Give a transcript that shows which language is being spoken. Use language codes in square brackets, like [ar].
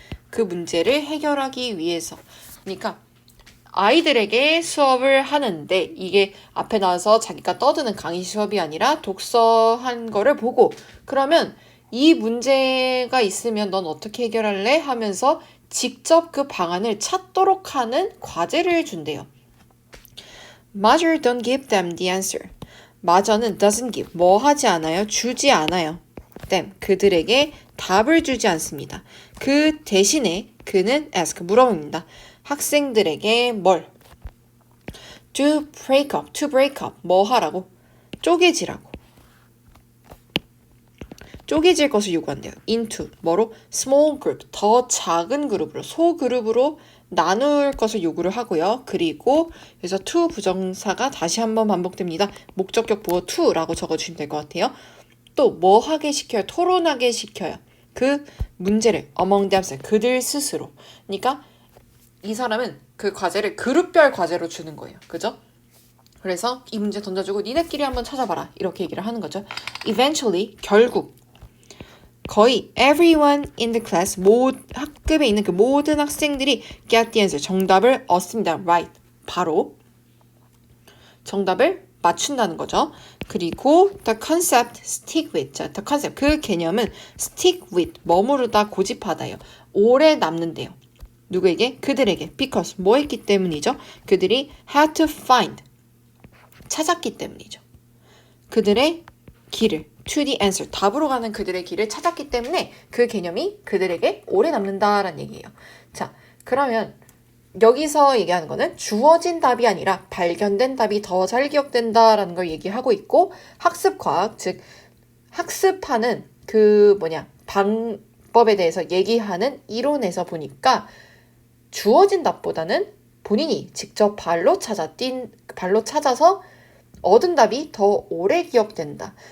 [ko] 그 문제를 해결하기 위해서. 그러니까 아이들에게 수업을 하는데 이게 앞에 나와서 자기가 떠드는 강의 수업이 아니라 독서한 거를 보고 그러면 이 문제가 있으면 넌 어떻게 해결할래? 하면서 직접 그 방안을 찾도록 하는 과제를 준대요. [en] Major don't give them the answer. [ko] 마저는 [en] doesn't give, [ko] 뭐 하지 않아요? 주지 않아요. [en] them, [ko] 그들에게 답을 주지 않습니다. 그 대신에 그는 [en] ask, [ko] 물어봅니다. 학생들에게 뭘? [en] to break up, [ko] 뭐 하라고? 쪼개지라고. 쪼개질 것을 요구한대요. into, 뭐로? [en] small group, [ko] 더 작은 그룹으로, 소그룹으로 나눌 것을 요구를 하고요. 그리고 그래서 to 부정사가 다시 한번 반복됩니다. 목적격 보어 to라고 적어주시면 될 것 같아요. 또 뭐 하게 시켜요? 토론하게 시켜요. 그 문제를 [en] among themselves, [ko] 그들 스스로. 그러니까 이 사람은 그 과제를 그룹별 과제로 주는 거예요. 그죠? 그래서 이 문제 던져주고 니네끼리 한번 찾아봐라. 이렇게 얘기를 하는 거죠. [en] Eventually, [ko] 결국 거의 [en] everyone in the class, [ko] 학급에 있는 그 모든 학생들이 [en] get the answer, [ko] 정답을 얻습니다. [en] Right, [ko] 바로 정답을 맞춘다는 거죠. 그리고 [en] the concept stick with, [ko] 자, [en] the concept, [ko] 그 개념은 [en] stick with, [ko] 머무르다, 고집하다요. 오래 남는데요. 누구에게? 그들에게. [en] Because, [ko] 뭐 했기 때문이죠? 그들이 [en] had to find, [ko] 찾았기 때문이죠. 그들의 길을, [en] to the answer, [ko] 답으로 가는 그들의 길을 찾았기 때문에 그 개념이 그들에게 오래 남는다라는 얘기예요. 자, 그러면 여기서 얘기하는 거는 주어진 답이 아니라 발견된 답이 더 잘 기억된다라는 걸 얘기하고 있고, 학습과학, 즉 학습하는 그 방법에 대해서 얘기하는 이론에서 보니까 주어진 답보다는 본인이 직접 발로 찾아서 얻은 답이 더 오래 기억된다.